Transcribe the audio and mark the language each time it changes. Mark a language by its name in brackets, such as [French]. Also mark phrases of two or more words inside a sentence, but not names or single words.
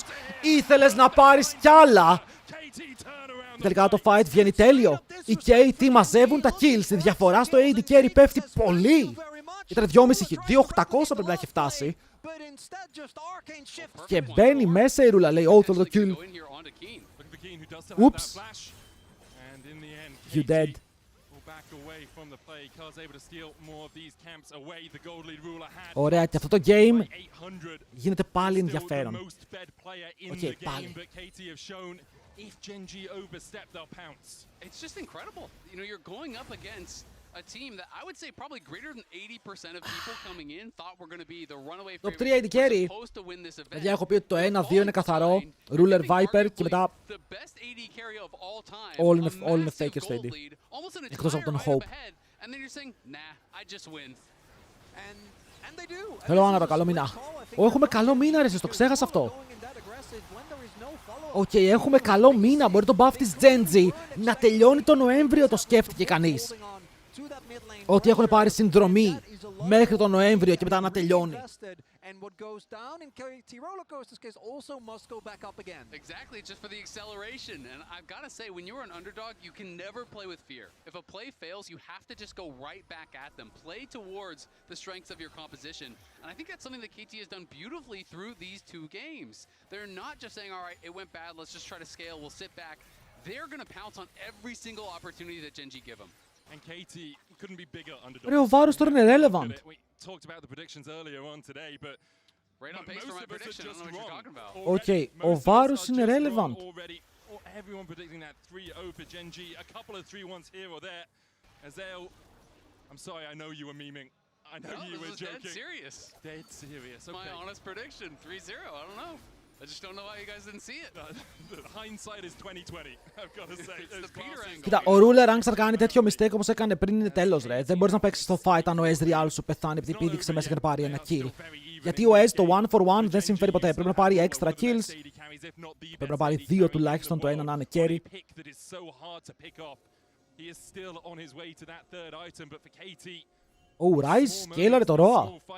[Greek] Ήθελες να πάρεις κι άλλα. Τελικά το fight βγαίνει τέλειο. Οι KT μαζεύουν τα kills. Η διαφορά στο [English] AD carry [Greek] πέφτει πολύ. Ήταν 2.500, 2.800 πρέπει να έχει φτάσει. Και μπαίνει μέσα η Ρούλα, λέει, oh, το kill. [English] Oops. You dead. [Greek] Ωραία, και αυτό το game γίνεται πάλι ενδιαφέρον. Οκ, πάλι. [English] If Geng G overstep, they'll pounce. It's just incredible. You know, you're going up against a team that I would say probably greater than 80% of people coming in thought were going to be the runaway favorite. Top 3 AD carry. [Greek] Παιδιά, έχω πει ότι το 1-2 είναι καθαρό. Ruler, Viper και μετά όλοι είναι fakers στο AD. Εκτός από τον Hope. Θέλω ένα καλό μήνα. Έχουμε καλό μήνα, ρε, εσείς το ξέχασα αυτό. Οκ, έχουμε καλό μήνα. Μπορεί το buff της Geng G να τελειώνει το Νοέμβριο, το σκέφτηκε κανείς. Ότι έχουν πάρει συνδρομή μέχρι τον Νοέμβριο και μετά να τελειώνει. [English] Exactly, just for the acceleration. And I've got to say, when you're an underdog, you can never play with fear. If a play fails, you have to just go right back at them. Play towards the strengths of your composition. And I think that's something that KT has done beautifully through these two games. They're not just saying, all right, it went bad, let's just try to scale, we'll sit back. They're going to pounce on every single opportunity that Geng G give them. And KT couldn't be bigger underdog. [Greek] Ρε, ο Βάρος τώρα είναι relevant. [English] We talked about the predictions earlier on today, but right on pace for my prediction. I don't know what you're talking about. [Greek] Οκ, ο Βάρος είναι relevant. [English] Everyone predicting that 3-0 for Geng G. A couple of 3-1s here or there. As they'll... I'm sorry, I know you were memeing. I know you were joking. Dead serious. Dead serious, okay. My honest prediction, 3-0. I don't know. I just don't know why you guys didn't see it. Hindsight is 2020, I've got to say. It's the Peter angle. [Greek] Κοίτα, ο Ruler, αν ξανακάνει τέτοιο mistake όπως έκανε πριν, είναι τέλος, ρε. Δεν μπορείς να παίξεις στο fight αν ο Ezreal σου πεθάνει επειδή πήδηξε μέσα και να πάρει ένα kill. Γιατί ο Ez το 1-for-1 δεν συμφέρει ποτέ. Πρέπει να πάρει [English] extra kills. [Greek] Πρέπει να πάρει 2 τουλάχιστον, το ένα να είναι carry. Ο Ryze σκέλαρε το Roa.